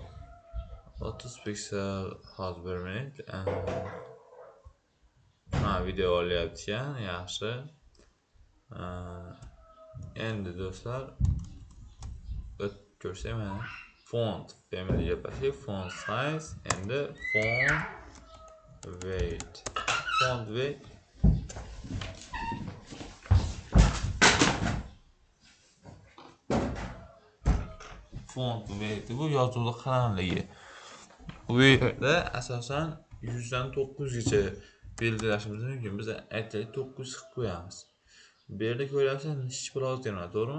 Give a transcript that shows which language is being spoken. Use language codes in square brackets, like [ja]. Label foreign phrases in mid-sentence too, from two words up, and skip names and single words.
[uz] 30 piksel hozir 1 minut. Video olyapti ekan, yaxshi. Endi do'stlar, ko'rsak mana [en] font family [uz] gaplashib, [en] font size, [uz] endi [en] font weight. Font weight [uz] bu yozuvli qalinligi. Bu yerda asosan 100 dan 900 gacha belgilashimiz mumkin. Biz aytaylik 900 qilib qo'yamiz. Bu yerda ko'ryapsiz, hech bir o'zgarmadi, to'g'rimi?